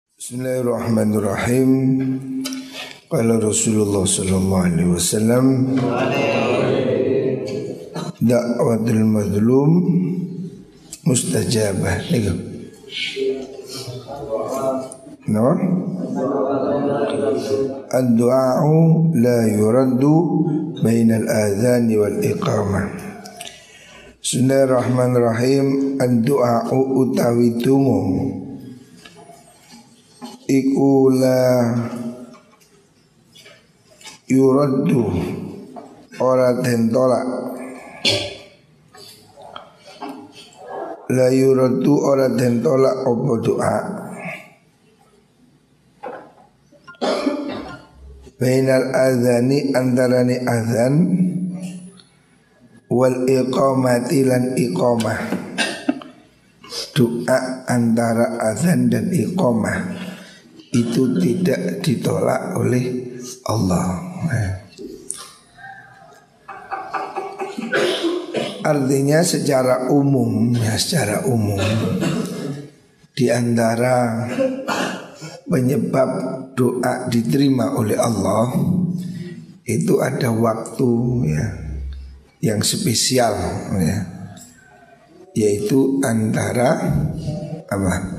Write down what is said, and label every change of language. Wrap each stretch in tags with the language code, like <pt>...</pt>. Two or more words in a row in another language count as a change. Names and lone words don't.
<ar>بسم الله الرحمن الرحيم. قال رسول الله صلى الله عليه وسلم دعوة المظلوم مستجابة. Niku. No? الدعاء لا يرد بين الأذان والإقامة. بسم الله الرحمن الرحيم.</ar> <jv>Ad-du'a'u utawi donga iku</jv> <ar>لا يرد</ar> <jv>ora den tolak,</jv> <ar>لا يرد</ar> <jv>ora den tolak apa doa</jv> <ar>بين الأذان</ar> <jv>antarane adzan</jv> <ar>والإقامة</ar> <jv>lan iqamah,</jv> <id>doa antara adzan dan iqamah itu tidak ditolak oleh Allah. Artinya secara umum, di antara penyebab doa diterima oleh Allah itu ada waktu yang spesial yaitu antara apa?</id>